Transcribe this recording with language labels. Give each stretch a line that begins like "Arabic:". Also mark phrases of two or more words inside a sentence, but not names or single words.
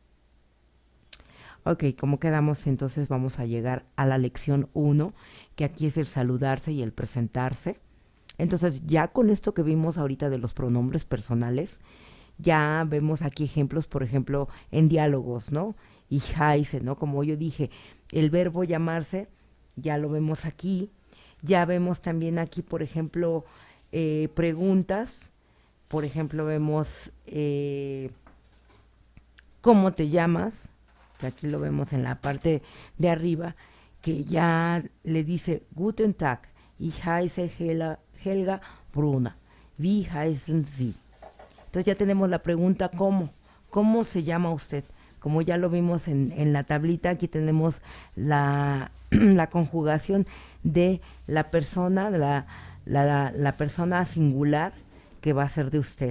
Spanish: Ok, como quedamos, entonces vamos a llegar a la lección 1, que aquí es el saludarse y el presentarse. Entonces ya con esto que vimos ahorita de los pronombres personales, ya vemos aquí ejemplos, por ejemplo, en diálogos, ¿no?
German: Ich heiße,
Spanish: ¿no? Como yo dije, el verbo llamarse, ya lo vemos aquí. Ya vemos también aquí, por ejemplo, preguntas. Por ejemplo, vemos ¿cómo te llamas? Que aquí lo vemos en la parte de arriba, que ya le dice
German: Guten Tag, ich heiße Helga Bruna. Wie heißen Sie?
Spanish: Entonces ya tenemos la pregunta ¿cómo? ¿Cómo se llama usted? Como ya lo vimos en la tablita, aquí tenemos la conjugación de la persona, la persona singular que va a ser de usted.